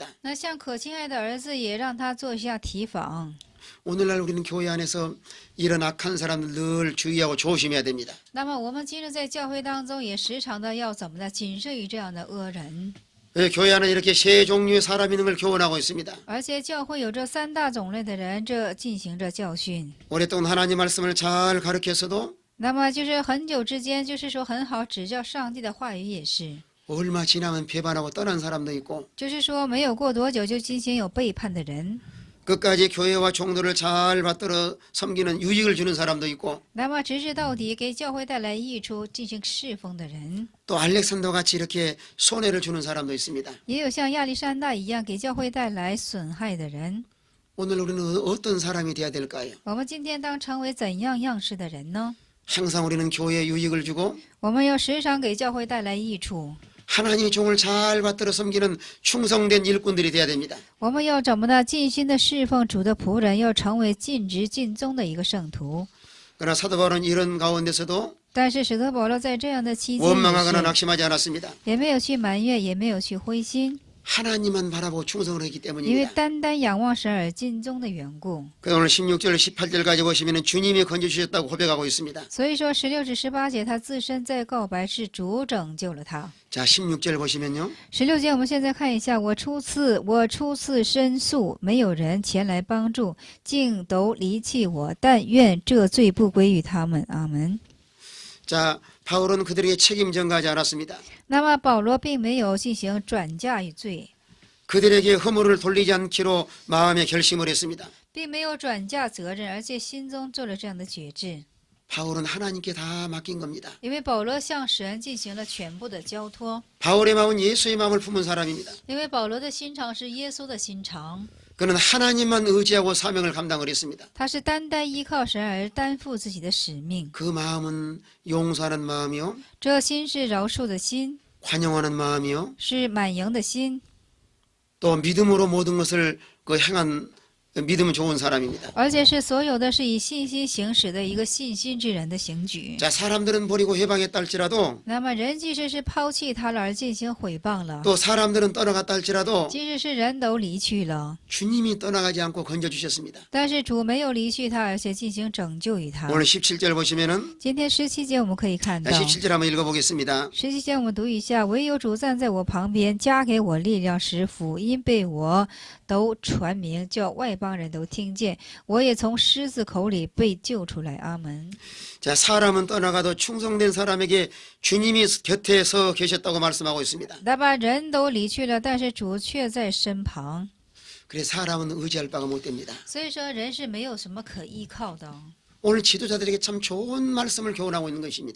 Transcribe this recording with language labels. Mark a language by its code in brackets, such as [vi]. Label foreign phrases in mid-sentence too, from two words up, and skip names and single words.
[zh] 那像可亲爱的儿子也让他做一下提防。 [ko] 오늘날 우리는 교회 안에서 이런 악한 사람들 늘 주의하고 조심해야 됩니다. [zh] 那么我们今日在教会当中也时常的要怎么的谨慎于这样的恶人。 [ko] 교회 안에 이렇게 세 종류의 사람이 있는 걸 교훈하고 있습니다. [zh] 而且教会有这3大种类的人，这进行着教训。 [ko] 오랫동안 하나님 말씀을 잘 가르쳐서도 [zh] 那么就是很久之间，就是说很好指教上帝的话语也是， [ko] 얼마 지나면 배반하고 떠난 사람도 있고 [zh] 就是说没有过多久就进行有背叛的人。 [ko] 끝까지 교회와 종들을 잘 받들어 섬기는 유익을 주는 사람도 있고 [zh] 那么直至到底给教会带来益处进行侍奉的人， [ko] 또 알렉산더 같이 이렇게 손해를 주는 사람도 있습니다. [zh] 也有像亚历山大一样给教会带来损害的人。 [ko] 오늘 우리는 어떤 사람이 돼야 될까요? [zh] 我们今天当成为怎样样式的人呢？ [ko] 항상 우리는 교회에 유익을 주고 [zh] 我们要时常给教会带来益处。 [ko] 하나님의 종을 잘 받들어 섬기는 충성된 일꾼들이 돼야 됩니다. [zh] 我们要怎么的尽心的侍奉主的仆人，要成为尽职尽忠的一个圣徒。 [ko] 그러나 사도 바울은 이런 가운데서도 [zh] 但是使徒保罗在这样的期间 [ko] 원망하거나 낙심하지 않았습니다. [zh] 也没有去埋怨，也没有去灰心， [ko] 하나님만 바라보고 충성을 했기 [zh] 因为 [ko] 때문입니다. [zh] 单单仰望神而尽忠的缘故。 [ko] 그래서 오늘 16절 18절까지 보시면 주님이 건져주셨다고 고백하고 있습니다. [zh] 所以说16至18节，他自身在告白是主拯救了他。 [ko] 자 16절 보시면요. [zh] 16 节我们现在看一下，我初次申诉，没有人前来帮助，竟都离弃我，但愿这罪不归于他们。阿门。 [ko] 자 바울은 그들에게 책임 전가하지 않았습니다. [zh] 那么保罗并没有进行转嫁于罪， [ko] 그들에게 허물을 돌리지 않기로 마음에 결심을 했습니다. [zh] 并没有转嫁责任，而且心中做了这样的决志。 [ko] 바울은 하나님께 다 맡긴 겁니다. [zh] 因为保罗向神进行了全部的交托， [ko] 바울의 마음은 예수의 마음을 품은 사람입니다. [zh] 因为保罗的心肠是耶稣的心肠， [ko] 그는 하나님만 의지하고 사명을 감당을 했습니다. [zh] 他是单单依靠神而担负自己的使命。 [ko] 그 마음은 용서하는 마음이요. [zh] 这心是饶恕的心， [ko] 관용하는 마음이요. [zh] 是满盈的心， [ko] 또 믿음으로 모든 것을 행한 믿음 좋은 사람입니다. [zh] 而且是所有的是以信心行使的一个信心之人的行举。 [ko] 자, 사람들은 버리고 해방했다 할지라도 [zh] 那么人即使是抛弃他了而进行毁谤了， [ko] 또 사람들은 떠나갔다 할지라도 [zh] 即使是人都离去了， [ko] 주님이 떠나가지 않고 건져주셨습니다. [zh] 但是主没有离去他，而且进行拯救于他。 [ko] 오늘 17절 보시면은 [zh] 今天17节我们可以看到， [ko] 17절 한번 읽어보겠습니다. [zh] 17 节我们读一下：唯有主站在我旁边，加给我力量，使福音被我都传明，叫外邦人都听见。我也从狮子口里被救出来。阿门。 [ko] 자, 사람은 떠나가도 충성된 사람에게 주님이 곁에 서 계셨다고 말씀하고 있습니다. [zh] 那把人都离去了，但是主却在身旁。 [ko] 그래 사람은 의지할 바가 못 됩니다. [zh] 所以说，人是没有什么可依靠的。 [ko] 오늘 지도자들에게 참 좋은 말씀을 교훈하고 있는 것입니다.